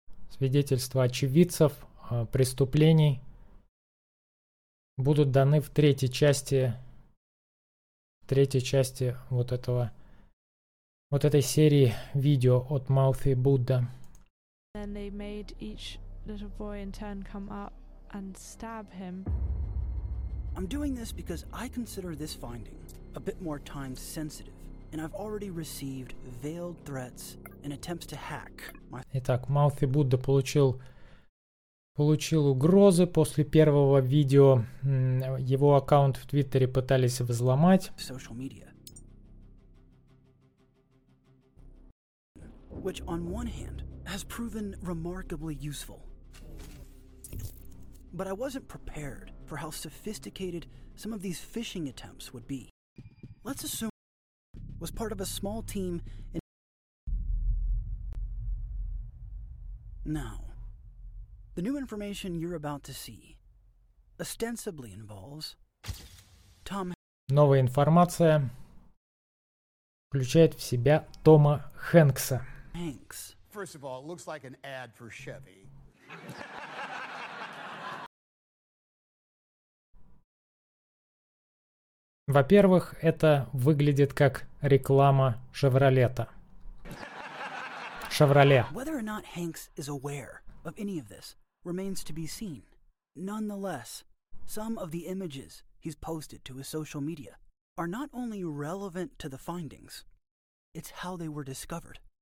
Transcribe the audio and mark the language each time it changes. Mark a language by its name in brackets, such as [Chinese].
[Russian] Свидетельства очевидцев преступлений будут даны в третьей части этой серии видео от Маути Будда. [English] Then they made each little boy in turn come up and stab him. I'm doing this because I consider this finding a bit more time sensitive, and I've already received veiled threats and attempts to hack my... [Russian] Итак, Маути Будда получил угрозы после первого видео. Его аккаунт в Твиттере пытались взломать. [English] Social media. Which on one hand has proven remarkably useful. But I wasn't prepared for how sophisticated some of these phishing attempts would be. Let's assume I was part of a small team in... Now, the new information you're about to see ostensibly involves Tom... [Russian] Новая информация включает в себя Тома Хэнкса. [English] Hanks. First of all, it looks like an ad for Chevy. [Russian] Во-первых, это выглядит как реклама Шевролета. Шевроле. [English] Whether or not Hanks is aware of any of this remains to be seen. Nonetheless, some of the images he's posted to his social media are not only relevant to the findings, it's how they were discovered.